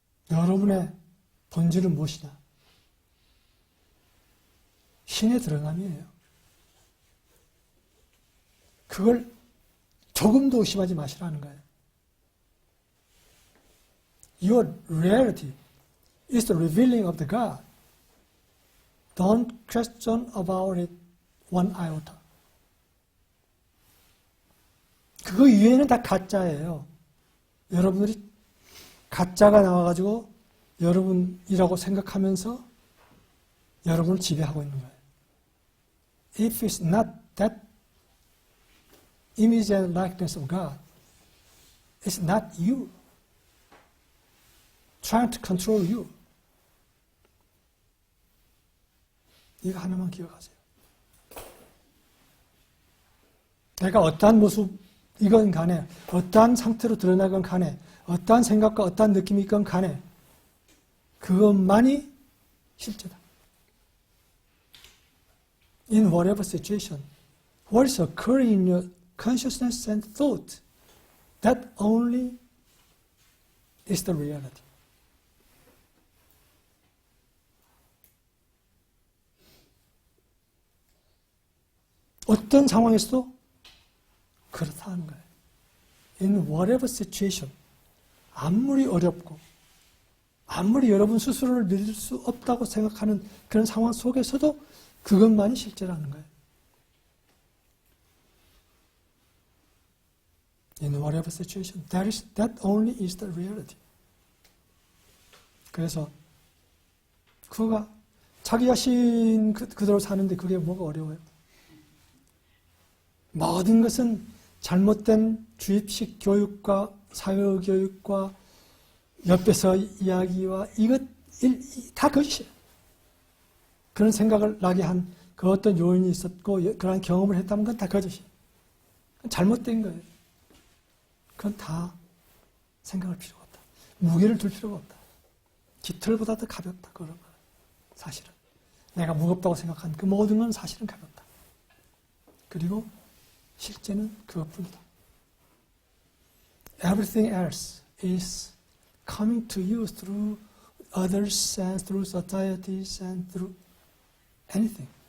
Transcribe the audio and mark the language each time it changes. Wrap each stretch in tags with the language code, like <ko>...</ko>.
<ko>여러분의 본질은 무엇이냐? 신의 드러남이에요. 그걸 조금도 의심하지 마시라는 거예요.</ko> <en>Your reality is the revealing of the God. Don't question about it one iota.</en> <ko>그거 이외에는 다 가짜예요. 여러분들이 가짜가 나와가지고 여러분이라고 생각하면서 여러분을 지배하고 있는 거예요.</ko> <en>If it's not that image and likeness of God, it's not you trying to control you.</en> <ko>이거 하나만 기억하세요. 내가 어떠한 모습이건 간에, 어떠한 상태로 드러나건 간에, 어떠한 생각과 어떠한 느낌이 있건 간에 그것만이 실제다.</ko> <en>In whatever situation, what is occurring in your consciousness and thought, that only is the reality.</en> <ko>어떤 상황에서도 그렇다는 거예요.</ko> <en>In whatever situation,</en> <ko>아무리 어렵고 아무리 여러분 스스로를 믿을 수 없다고 생각하는 그런 상황 속에서도 그것만이 실제라는 거예요.</ko> <en>In whatever situation, that only is the reality.</en> <ko>그래서 그가 자기 자신 그대로 사는데 그게 뭐가 어려워요? 모든 것은 잘못된 주입식 교육과 사회교육과 옆에서 이야기와 이것 다 거짓이에요. 그런 생각을 나게 한 그 어떤 요인이 있었고 그런 경험을 했다면 그건 다 거짓이에요. 잘못된 거예요. 그건 다 생각할 필요가 없다. 무게를 둘 필요가 없다. 깃털보다 더 가볍다. 그런 거예요. 사실은. 내가 무겁다고 생각한 그 모든 건 사실은 가볍다. 그리고 실제는 그것뿐이다.</ko> <en>Everything else is coming to you through others and through societies and through anything.</en>